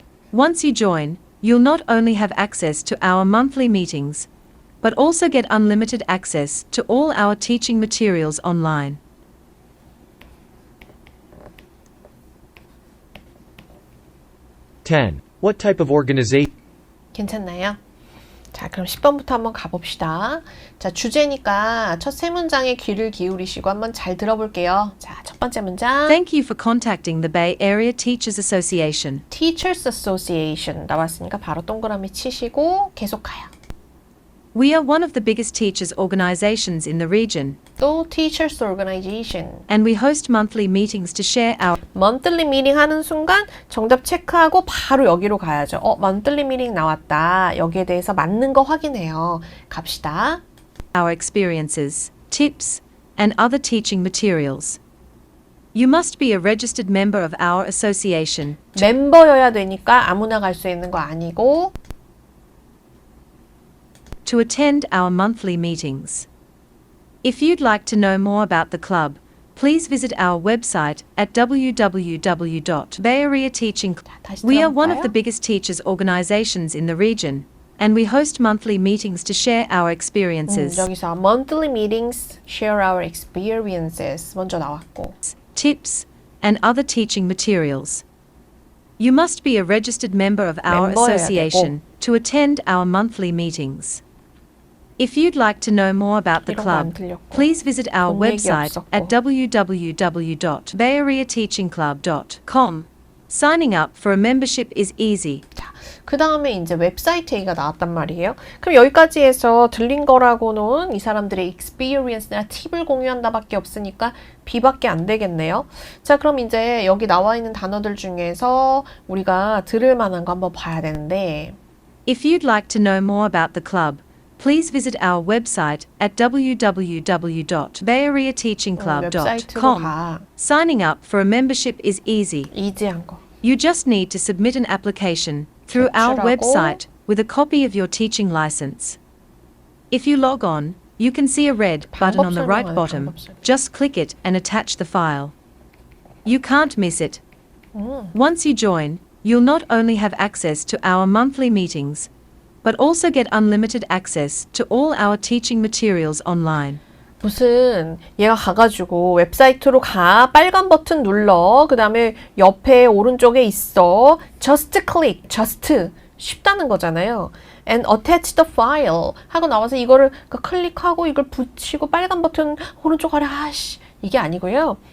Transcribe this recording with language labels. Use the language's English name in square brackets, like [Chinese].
[English] Once you join, you'll not only have access to our monthly meetings, but also get unlimited access to all our teaching materials online. What type of organization? [Korean] 괜찮나요? 자, 그럼 10번부터 한번 가봅시다. 자, 주제니까 첫 세 문장에 귀를 기울이시고 한번 잘 들어볼게요. 자, 첫 번째 문장. [English] Thank you for contacting the Bay Area Teachers Association. [Korean] Teachers Association 나왔으니까 바로 동그라미 치시고 계속 가요. [English] We are one of the biggest teachers organizations in the region, [Korean] 또 [English] Teachers Organization. and we host monthly meetings to share our [Korean] monthly meeting 하는 순간 정답 체크하고 바로 여기로 가야죠. [English] monthly meeting [Korean] 나왔다. 여기에 대해서 맞는 거 확인해요. 갑시다. [English] experiences, tips, and other teaching materials. You must be a registered member of our association. [Korean] 멤버여야 되니까 아무나 갈 수 있는 거 아니고 [English] to attend our monthly meetings. If you'd like to know more about the club, please visit our website at www.bayareateaching. [Korean] 다시 [English] We are one of the [Korean] 들어볼까요? [English] biggest teachers organizations in the region, and we host monthly meetings to share our experiences, [Korean] 여기서 [English] monthly meetings, share our experiences [Korean] 먼저 나왔고 [English] tips, and other teaching materials. You must be a registered member of our [Korean] 멤버여야 [English] association to attend our monthly meetings. If you'd like to know more about the [Korean] 이런 거 안 [English] club, [Korean] 들렸고. [English] please visit our [Korean] 돈 얘기 [English] website [Korean] 없었고. [English] at www.bayareateachingclub.com. Signing up for a membership is easy. [Korean] 자, 그 다음에 이제 웹사이트 얘기가 나왔단 말이에요. 그럼 여기까지 해서 들린 거라고는 이 사람들의 experience나 팁을 공유한다 밖에 없으니까 B밖에 안 되겠네요. 자, 그럼 이제 여기 나와 있는 단어들 중에서 우리가 들을 만한 거 한번 봐야 되는데 [English] If you'd like to know more about the club, please visit our website at [Korean] 웹사이트로 [English] www.bayareateachingclub.com. [Korean] 가. [English] Signing up for a membership is easy. [Korean] 이지한 거. [English] You just need to submit an application through our [Korean] 제출하고. [English] website with a copy of your teaching license. If you log on, you can see a red button on the right [Korean] 설명하네, [English] bottom. [Korean] 방법 설명. [English] Just click it and attach the file. You can't miss it. Once you join, you'll not only have access to our monthly meetings, but also get unlimited access to all our teaching materials online. [Korean] 무슨 얘가 가가지고 웹사이트로 가 빨간 버튼 눌러 그 다음에 옆에 오른쪽에 있어 [English] just click just [Korean] 쉽다는 거잖아요. [English] and attach the file [Korean] 하고 나와서 이거를 클릭하고 이걸 붙이고 빨간 버튼 오른쪽 아래 아씨 이게 아니고요.